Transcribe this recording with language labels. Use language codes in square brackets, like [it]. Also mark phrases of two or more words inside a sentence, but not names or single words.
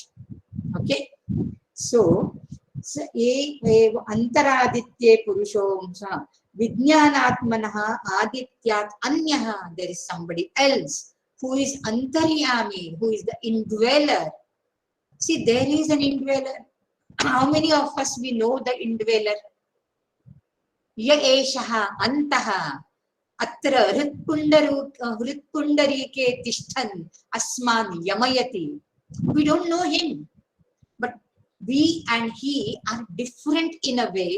[sa] Okay? So अन्तराधिक्ये पुरुषोंस विज्ञानात्मनः आदित्यात् अन्यः, [en] there is somebody else who is Antaryami, who is the indweller. See, there is an indweller. How many of us we know the indweller? [sa] य एषः अन्तः अत्र हृत्पुण्डरीके तिष्ठन् अस्मान् यमयति. [en] We don't know him, but we and he are different in a way.